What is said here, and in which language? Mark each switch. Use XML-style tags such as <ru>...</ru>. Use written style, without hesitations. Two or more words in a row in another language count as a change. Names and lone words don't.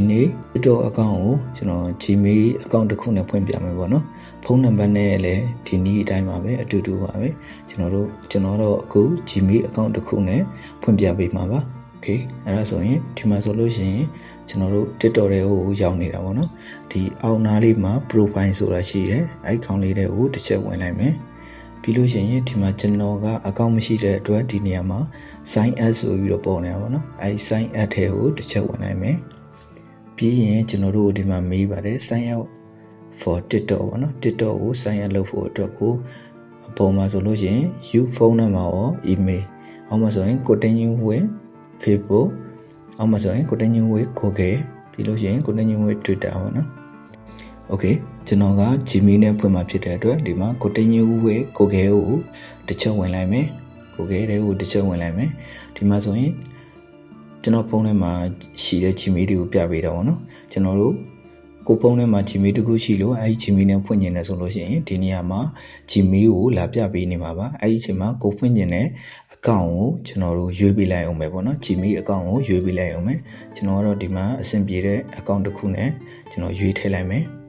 <my>နေ့ TikTok account ကိုကျွန်တော် Gmail account တစ်ခုနဲ့ဖွင့်ပြမယ်ပေါ့နော်ဖုန်းနံပါတ်နဲ့လည်းဒီနည်းအတိုင်းပါပဲအတူတူပါပဲကျွန်တော်တော့အခု Gmail account တစ်ခုနဲ့ဖွင့်ပြပေးမှာပါ Okay အဲ့ဒါဆိုရင်ဒီမှာဆိုလို့ရှိရင်ကျွန်တော်တို့ TikTok တွေကိုရောက်နေတာပေါ့နော်ဒီအောက်နားလေးမှာ profile ဆိုတာရှိတယ်အဲ့ account လေး တွေကိုတစ်ချက်ဝင်လိုက်မယ်ပြီးလို့ရှိရင်ဒီမှာကျွန်တော်က account မရှိတဲ့အတွက်ဒီနေရာမှာ</my> <en>sign up</en> <my>ဆိုပြီးတော့ပေါ်နေတာပေါ့နော်အဲ့</my> <en>sign up</en> <my>ထဲကိုတစ်ချက်ဝင်လိုက်မယ်ပြီးရင်ကျွန်တော်တို့ဒီမှာမေးပါတယ်</my> <en>sign up for TikTok</en> <my>ပေါ့နော် TikTok ကို</my> <en>sign up</en> <my>လုပ်ဖို့အတွက်ကိုအပေါ်မှာဆိုလို့ရှိရင်</my> <en>you phone number or email</en> <my>အောက်မှာဆိုရင်</my> <en>continue with Facebook</en> <my>အောက်မှာဆိုရင်</my> <en>continue with Google</en> <my>ပြီးလို့ရှိရင်</my> <en>continue with Twitter</en> <my>ပေါ့နော် Okay ကျွန်တော်က Gmail နဲ့ဖွင့်မှာဖြစ်တဲ့အတွက်ဒီမှာ</my> <en>continue with Google</en> <my>ကိုတစ်ချက်ဝင်လိုက်မယ် Google တွေကိုတစ်ချက်ဝင်လိုက်မယ်ဒီမှာ ဆိုရင်ကျွန်တော်ဖုန်းထဲမှာရှိတဲ့ Gmail တွေကိုပြပေးတာပေါ့နော်ကျွန်တော်တို့ကိုဖုန်းထဲမှာ Gmail တခုရှိလို့အဲဒီ Gmail နဲ့ဖွင့်နေတယ်ဆိုလို့ရှိရင်ဒီနေရာမှာ Gmail ကိုလာပြပေးနေမှာပါအဲဒီအချိန်မှာကိုဖွင့်နေတဲ့ account ကိုကျွန်တော်တို့ရွေးပေးလိုက်အောင်ပဲပေါ့နော် Gmail account ကိုရွေးပေးလိုက်အောင်ပဲကျွန်တော်ကတော့ဒီမှာအဆင်ပြေတဲ့ account တစ်ခုနဲ့ကျွန်တော်ရွေးထည့်လိုက်မယ်</my>